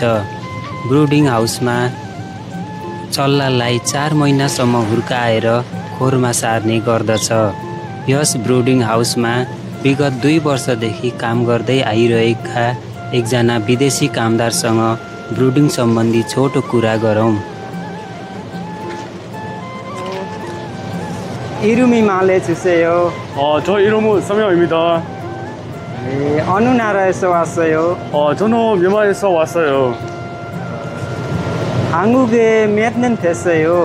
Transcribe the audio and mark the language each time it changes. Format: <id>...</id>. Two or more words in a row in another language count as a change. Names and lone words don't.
<en>brooding house</en> <ne>चल्लालाई 4 महिनासम्म हुर्काएर खोरमा सार्ने गर्दछ। यस</ne> <en>brooding house</en> <ne>विगत 2 वर्षदेखि काम गर्दै आइरहेका एकजना विदेशी कामदारसँग ब्रुडिङ सम्बन्धी छोटो कुरा गरौँ।</ne> <ko>이름이 말해 주세요. 저 이름은 서명입니다. 네, 어느 나라에서 왔어요? 저는 미얀마에서 왔어요. 한국에 몇 년 됐어요?</ko>